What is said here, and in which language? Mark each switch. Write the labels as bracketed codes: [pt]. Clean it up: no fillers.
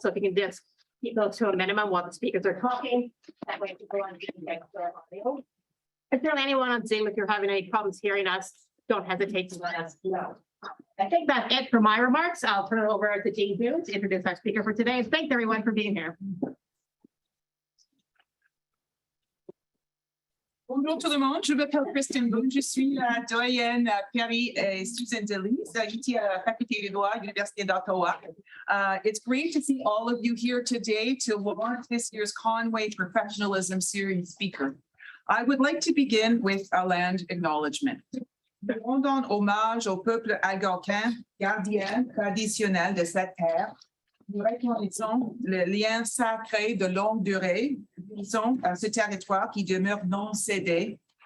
[en] So if you can just keep those to a minimum while the speakers are talking, that way people can get their audio. And certainly anyone on Zoom, if you're having any problems hearing us, don't hesitate to let us know. I think that's it for my remarks. I'll turn it over to Dean Boone to introduce our speaker for today. Thanks everyone for being here. [fr] Bonjour tout le monde, je m'appelle Kristen Boone, je suis la doyenne Perry et Susan Delis, ici à la Faculté de droit, Université d'Ottawa. [en] It's great to see all of you here today to launch this year's Conway Professionalism Series speaker. I would like to begin with a land acknowledgement. [fr] Nous rendons hommage au peuple algonquin, gardien traditionnel de cette terre. Nous reconnaissons le lien sacré de longue durée à ce territoire qui demeure non cédé.